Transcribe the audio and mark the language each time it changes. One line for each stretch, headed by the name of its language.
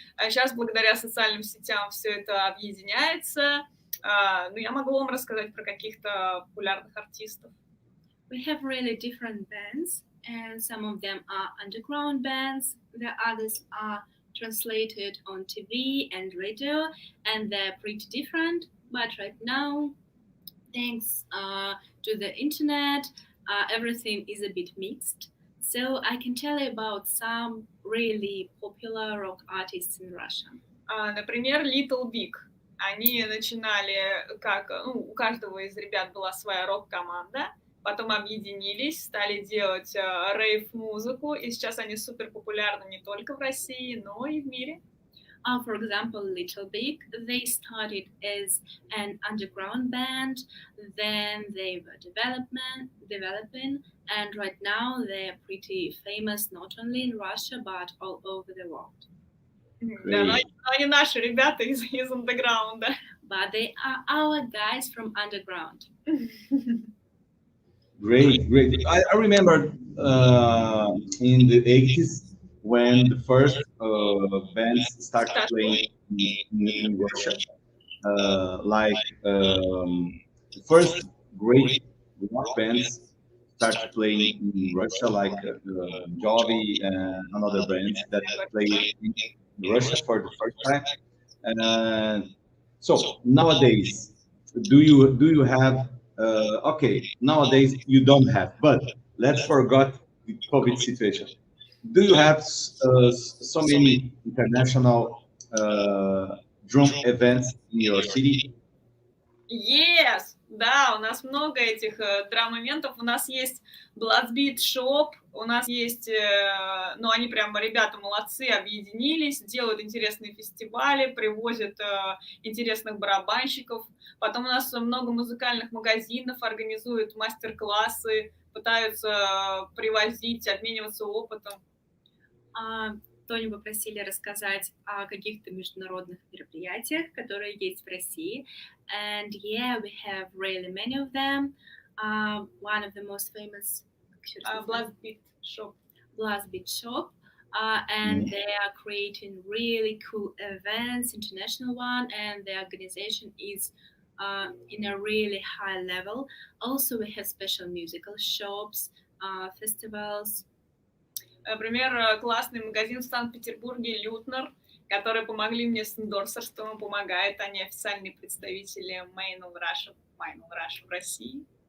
Russian: Сейчас благодаря социальным сетям все это объединяется. Я могу вам рассказать про каких-то популярных артистов.
English: We have really different bands, and some of them are underground bands. The others are translated on TV and radio, and they're pretty different. But right now, thanks to the internet, everything is a bit mixed. So I can tell you about some really popular rock artists in Russia.
Russian: Например, Little Big. Они начинали у каждого из ребят была своя рок-команда. потом объединились, стали делать рейв-музыку, и сейчас они супер популярны не только в России, но и в мире.
English: For example, Little Big, they started as an underground band, then they were developing, and right now they're pretty famous not only in Russia, but all over the world.
Russian: Да, но они наши ребята из андеграунда.
English: But they are our guys from underground. Great. I remember in the 80s when the first bands started playing in Russia, like the first great rock bands started playing in Russia, like Jovi and another bands that played in Russia for the first time. And so nowadays, do you have? Okay, nowadays you don't have, but let's forget the COVID situation. Do you have so many international drum events in your city? Yes!
Russian: Да, у нас много этих драм-моментов. У нас есть Bate Shop, у нас есть, ну, они прям, ребята, молодцы, объединились, делают интересные фестивали, привозят интересных барабанщиков. Потом у нас много музыкальных магазинов, организуют мастер-классы, пытаются привозить, обмениваться опытом. Тоню попросили рассказать о каких-то международных мероприятиях, которые есть в России.
English: And yeah, we have really many of them. One of the most famous... Bate Shop. Bate Shop. And they are creating really cool events, international one, and the organization is in a really high level. Also, we have special musical shops, festivals.
Russian: Например, классный магазин в Санкт-Петербурге «Лютнер», которые помогли мне с эндорсерством, помогают, они официальные представители Made in Russia в России.